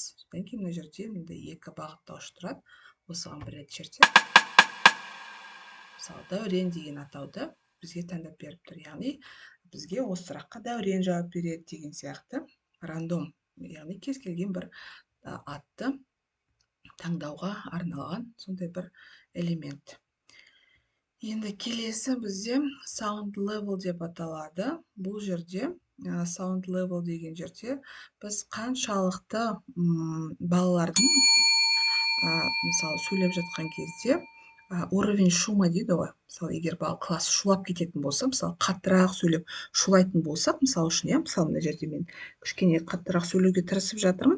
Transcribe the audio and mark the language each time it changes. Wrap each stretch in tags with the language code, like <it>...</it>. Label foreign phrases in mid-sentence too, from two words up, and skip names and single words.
<kk>Содан кейін мына жерде мындай 2 бағыттауыш тұрады. Осыған бір рет шертсек, мысалы Дәурен деген атауды бізге таңдап беріп тұр. Яғни бізге осы сұраққа Дәурен жауап береді деген сияқты рандом, яғни кез келген бір атты таңдауға арналған сондай бір элемент. Енді келесі бізде</kk> <en>sound level</en> <kk>деп аталады. Бұл жерде</kk> <en>sound level</en> <kk>деген жерде біз қаншалықты балалардың мысалы сөйлеп жатқан кезде</kk> <ru>уровень шума</ru> <kk>дейді ғой. Мысалы егер класс шулап кететін болса, мысалы қаттырақ сөйлеп шулайтын болсақ, мысалы үшін, иә, мысалы мына жерде мен кішкене қаттырақ сөйлеуге тырысып жатырмын.</kk>